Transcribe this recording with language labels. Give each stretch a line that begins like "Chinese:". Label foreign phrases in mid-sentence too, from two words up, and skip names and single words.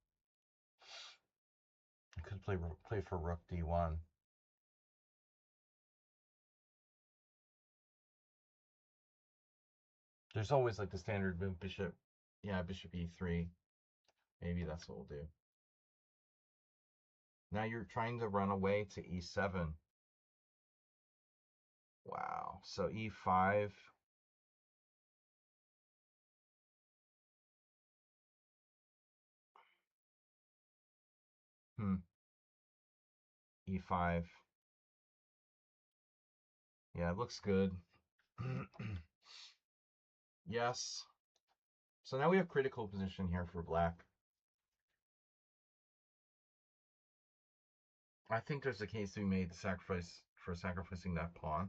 English: I could play for rook d1. There's always like the standard bishop. Yeah, bishop e3. Maybe that's what we'll do. Now you're trying to run away to e7. Wow. So e5. E5. Yeah, it looks good. Yes. So now we have critical position here for black. I think there's a case to be made for sacrificing that pawn.